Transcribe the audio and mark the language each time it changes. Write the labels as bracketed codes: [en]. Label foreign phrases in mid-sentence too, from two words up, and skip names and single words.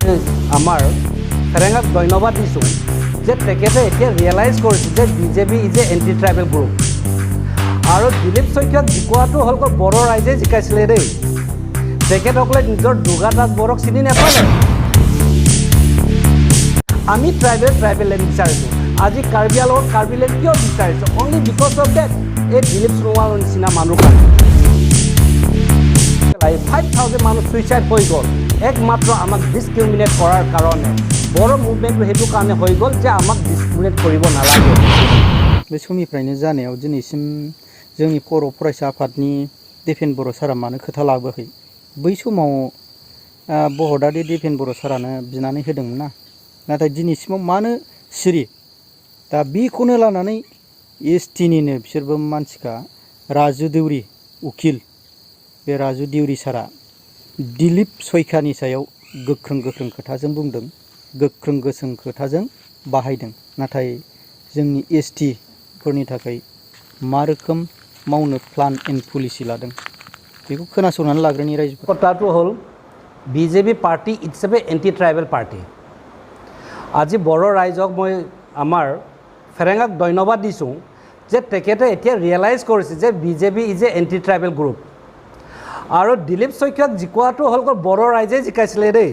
[as] আমাৰ ফেৰেঙাক ধন্যবাদ দিছোঁ যে তেখেতে এতিয়া ৰিয়েলাইজ কৰিছে যে [en] BJP is a anti tribal group [as] আৰু দিলীপ শইকীয়াক জিকোৱাটো হ'ল বড়ো ৰাইজে জিকাইছিলে দেই তেখেতসকলে নিজৰ দুৰ্গা দাস বড়োক চিনি নাপালে আমি [en] tribal land [as] বিচাৰিছোঁ আজি কাৰ্বি আংলঙত কাৰ্বি লেণ্ড কিয় বিচাৰিছোঁ [en] only because of that [as] এই দিলীপ সোণোৱালৰ নিচিনা মানুহ কাৰণে 5,000 মানুহ সুইচাইড হৈ গ'ল একমাত্ৰ আমাক ডিছক্ৰিমিনেট কৰাৰ কাৰণে বড়ো মুভমেণ্টটো সেইটো কাৰণে হৈ গ'ল যে আমাক ডিছক্ৰিমিনেট কৰিব নালাগে [brx] बे समनिफ्रायनो जानायाव दिनैसिम जोंनि बर' फरायसा आफादनि दिपेन बर' सारा मानो खोथा लाबोआखै बै समाव बहदारि दिपेन बर' सारानो बिनानै होदोंमोन ना नाथाय दिनैसिमाव मानो सिरि दा बेखौनो लानानै एसटिनिनो बिसोरबो मानसिखा राजु देउरि उकिल बे राजु देउरि सारा दिलीप शइकियानि सायाव गोख्रों खोथाजों बुंदों गोख्रों खोथाजों बाहायदों नाथाय जोंनि एसटि फोरनि थाखाय मा रोखोम मावनो [en] plan and policy [brx] लादों बेखौ खोनासंनानै लाग्रोनि रायजोफोर [as] কথাটো হ'ল [en] BJP party it's a anti tribal party [as] আজি বড়ো ৰাইজক মই আমাৰ ফেৰেঙাক ধন্যবাদ দিছোঁ যে তেখেতে এতিয়া ৰিয়েলাইজ কৰিছে যে [en] BJP is a anti tribal group [as] আৰু দিলীপ শইকীয়াক জিকোৱাটো হ'ল বড়ো ৰাইজে জিকাইছিলে দেই